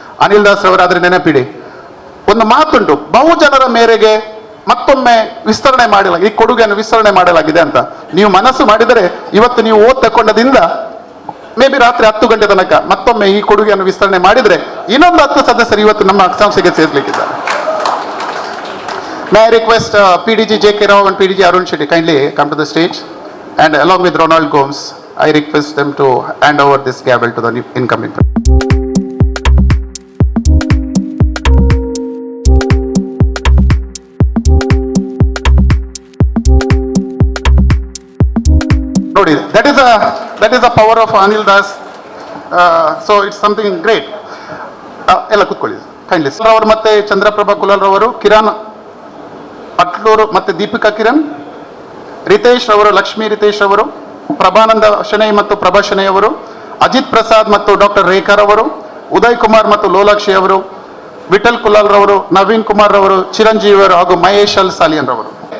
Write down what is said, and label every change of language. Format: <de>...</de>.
<kn>ಅನಿಲ್ ದಾಸ್ರವರಾದ್ರೆ ನೆನಪಿಡಿ, ಒಂದು ಮಾತುಂಟು, ಬಹುಜನರ ಮೇರೆಗೆ ಮತ್ತೊಮ್ಮೆ ವಿಸ್ತರಣೆ ಮಾಡಲಾಗಿದೆ, ಈ ಕೊಡುಗೆಯನ್ನು ವಿಸ್ತರಣೆ ಮಾಡಲಾಗಿದೆ ಅಂತ. ನೀವು ಮನಸ್ಸು ಮಾಡಿದರೆ ಇವತ್ತು ನೀವು ತಕೊಂಡದಿಂದ ಮೇ ಬಿ ರಾತ್ರಿ 10 ಗಂಟೆ ತನಕ ಮತ್ತೊಮ್ಮೆ ಈ ಕೊಡುಗೆಯನ್ನು ವಿಸ್ತರಣೆ ಮಾಡಿದರೆ ಇನ್ನೊಂದು 10 ಸದಸ್ಯರು ಇವತ್ತು ನಮ್ಮ ಸಂಸ್ಥೆಗೆ ಸೇರ್ಲಿಕ್ಕಿದ್ದಾರೆ.</kn> <en>May I request PDG J.K. Rao and PDG Arun Shetty kindly come to the stage, and along with Ronald Gomes, I request them to hand over this gavel to the incoming president.</en> <kn>Nodi,</kn> <en>that is the power of Anil Das. So it's something great.</en> <kn>ಎಲ್ಲ ಕೂತ್ಕೊಳ್ಳಿ kindly. ಅವರು ಮತ್ತೆ ಚಂದ್ರಪ್ರಭಾ ಕುಲಾಲ್ ರವರು, ಕಿರಣ್ ಅಟ್ಲೂರು ಮತ್ತೆ ದೀಪಿಕಾ ಕಿರಣ್, ರಿತೇಶ್ ಅವರು, ಲಕ್ಷ್ಮೀ ರಿತೇಶ್ ಅವರು, ಪ್ರಭಾನಂದ ಶೆಣೈ ಮತ್ತು ಪ್ರಭಾ ಶೆಣೈ ಅವರು, ಅಜಿತ್ ಪ್ರಸಾದ್ ಮತ್ತು ಡಾಕ್ಟರ್ ರೇಖಾರ್ ಅವರು, ಉದಯ್ ಕುಮಾರ್ ಮತ್ತು ಲೋಲಾಕ್ಷಿ ಅವರು, ವಿಠಲ್ ಕುಲಾಲ್ ರವರು, ನವೀನ್ ಕುಮಾರ್ ರವರು, ಚಿರಂಜೀವಿ ಅವರು ಹಾಗೂ ಮಹೇಶ್ ಅಲ್ ಸಾಲಿಯನ್ ರವರು.</kn>